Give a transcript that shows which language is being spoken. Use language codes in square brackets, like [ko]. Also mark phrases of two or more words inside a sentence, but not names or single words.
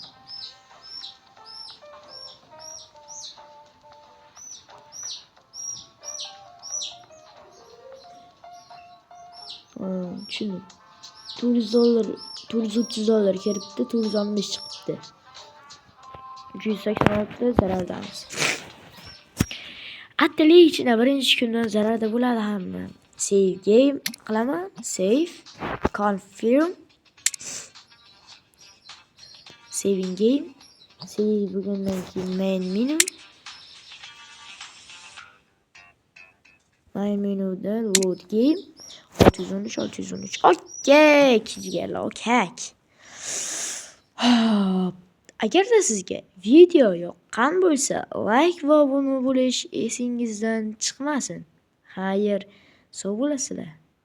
[uz] Tushundim. $400, $430 kiribdi, $460 chiqibdi. 386 zarardamiz. Atlichna, birinchi kundan zararda bo'ladi hamma. [en] Save game [uz] qilaman. Save. Confirm. [en] Saving game. [uz] Save bugundan keyin [en] main menu. Main menuda load game. [uz] 613. Okey, kichiklar, okey. Agarda sizga video yoqqan bo'lsa, like va obuna bo'lish esingizdan chiqmasin. Xayr, sog' bo'lasizlar.